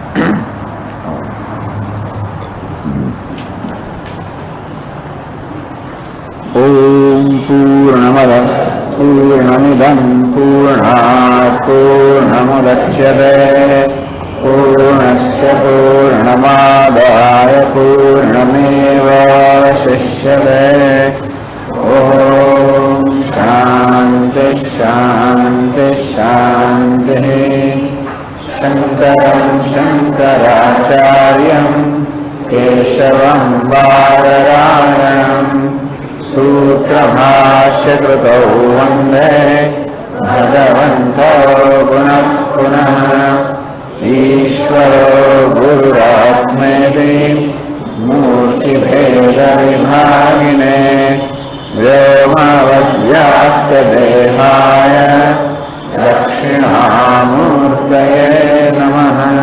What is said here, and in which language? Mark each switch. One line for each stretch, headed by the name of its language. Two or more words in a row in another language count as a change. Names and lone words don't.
Sanskrit: ओम पूर्णमद पूर्णमिदं पूर्णात पूर्णमुदच्यते पूर्णस्य पूर्णमादाय पूर्णमेवावशिष्यते. ओम शांति शांति शांति. शंकरं शंकराचार्यं केशवं बादरायणं सूत्रभाष्यकृतौ वन्दे भगवन्तो पुनः पुनः. ईश्वरो गुरुरात्मेति मूर्तिभेदविभागिने व्योमवद्व्याप्तदेहाय दक्षिणामूर्तये नमः.